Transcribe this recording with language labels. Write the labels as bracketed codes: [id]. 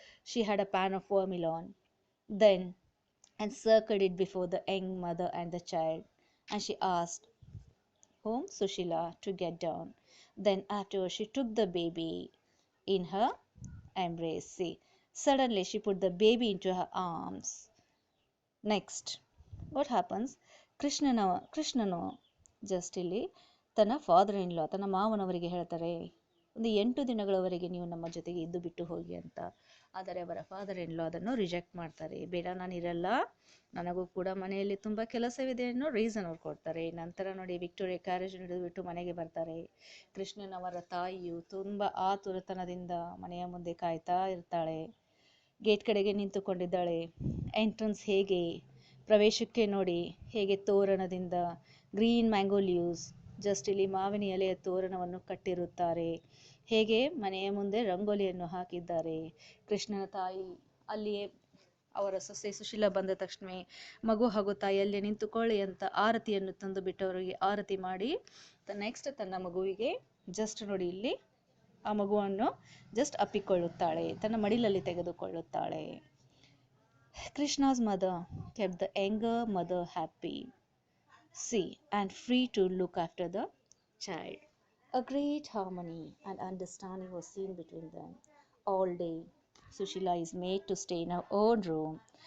[en] She had a pan of vermilion. Then, and circled it before the young mother and the child. And she asked whom? Sushila to get down. Then after she took the baby in her embrace. See, suddenly she put the baby into her arms. Next, what happens? [kn] ಕೃಷ್ಣನು just ಇಲ್ಲಿ ತನ್ನ father in ಲಾ ತನ್ನ ಮಾವನವರಿಗೆ ಹೇಳ್ತಾರೆ, ಒಂದು 8 ದಿನಗಳವರೆಗೆ ನೀವು ನಮ್ಮ ಜೊತೆಗೆ ಇದ್ದು ಬಿಟ್ಟು ಹೋಗಿ ಅಂತ. ಆದರೆ ಅವರ ಫಾದರ್ ಇನ್ ಲಾ ಅದನ್ನು ರಿಜೆಕ್ಟ್ ಮಾಡ್ತಾರೆ. ಬೇಡ, ನಾನು ಇರಲ್ಲ, ನನಗೂ ಕೂಡ ಮನೆಯಲ್ಲಿ ತುಂಬ ಕೆಲಸವಿದೆ ಅನ್ನೋ ರೀಸನ್ ಅವ್ರು ಕೊಡ್ತಾರೆ. ನಂತರ ನೋಡಿ ವಿಕ್ಟೋರಿಯಾ ಕ್ಯಾರೇಜ್ ಹಿಡಿದುಬಿಟ್ಟು ಮನೆಗೆ ಬರ್ತಾರೆ. ಕೃಷ್ಣನವರ ತಾಯಿಯು ತುಂಬ ಆತುರತನದಿಂದ ಮನೆಯ ಮುಂದೆ ಕಾಯ್ತಾ ಇರ್ತಾಳೆ. ಗೇಟ್ ಕಡೆಗೆ ನಿಂತುಕೊಂಡಿದ್ದಾಳೆ. ಎಂಟ್ರನ್ಸ್ ಹೇಗೆ, ಪ್ರವೇಶಕ್ಕೆ ನೋಡಿ ಹೇಗೆ ತೋರಣದಿಂದ ಗ್ರೀನ್ ಮ್ಯಾಂಗೋ ಲೀವ್ಸ್, ಜಸ್ಟ್ ಇಲ್ಲಿ ಮಾವಿನ ಎಲೆಯ ತೋರಣವನ್ನು ಕಟ್ಟಿರುತ್ತಾರೆ. ಹೇಗೆ ಮನೆಯ ಮುಂದೆ ರಂಗೋಲಿಯನ್ನು ಹಾಕಿದ್ದಾರೆ. ಕೃಷ್ಣನ ತಾಯಿ ಅಲ್ಲಿಯೇ ಅವರ ಸೊಸೆ ಸುಶೀಲ ಬಂದ ತಕ್ಷಣವೇ ಮಗು ಹಾಗೂ ತಾಯಿಯಲ್ಲೇ ನಿಂತುಕೊಳ್ಳಿ ಅಂತ ಆರತಿಯನ್ನು ತಂದು ಬಿಟ್ಟವರಿಗೆ ಆರತಿ ಮಾಡಿ ನೆಕ್ಸ್ಟ್ ತನ್ನ ಮಗುವಿಗೆ ಜಸ್ಟ್ ನೋಡಿ ಇಲ್ಲಿ ಆ ಮಗುವನ್ನು ಜಸ್ಟ್ ಅಪ್ಪಿಕೊಳ್ಳುತ್ತಾಳೆ, ತನ್ನ ಮಡಿಲಲ್ಲಿ ತೆಗೆದುಕೊಳ್ಳುತ್ತಾಳೆ. [en] Krishna's mother kept the younger mother happy, see, and free to look after the child. A great harmony and understanding was seen between them. All day, Sushila is made to stay in her own room.